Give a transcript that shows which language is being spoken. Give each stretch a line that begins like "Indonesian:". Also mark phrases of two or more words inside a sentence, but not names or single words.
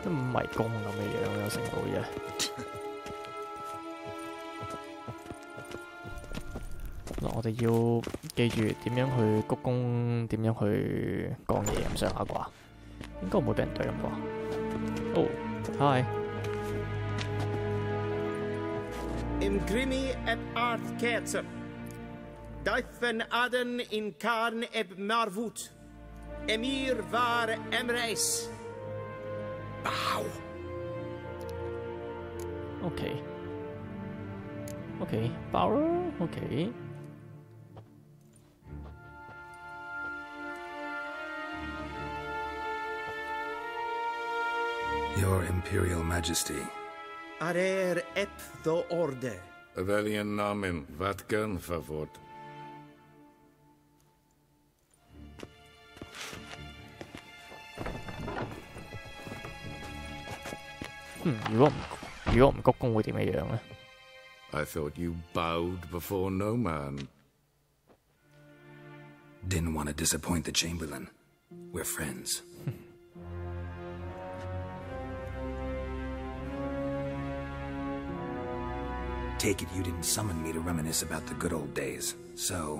Cantonese: 都迷宮咁嘅樣，有成部嘢。嗱，我哋要記住點樣去鞠躬，點樣去講嘢咁上下啩，應該唔會俾人對咁啩。
English: 哦 ，hi。 Imgrimi et art ketzer. Daifen aden in karn eb marvut. Emir var emreis. Bow. Okay. Okay, Bauer. Okay. Your Imperial Majesty. Arer ep the orde. Velian namen, vatgan favort.
Cantonese: 如果唔鞠躬會點嘅樣呢？
English: I thought you bowed before no man. Didn't want to disappoint the Chamberlain. We're friends. Take it you didn't summon me to reminisce about the good old days, so...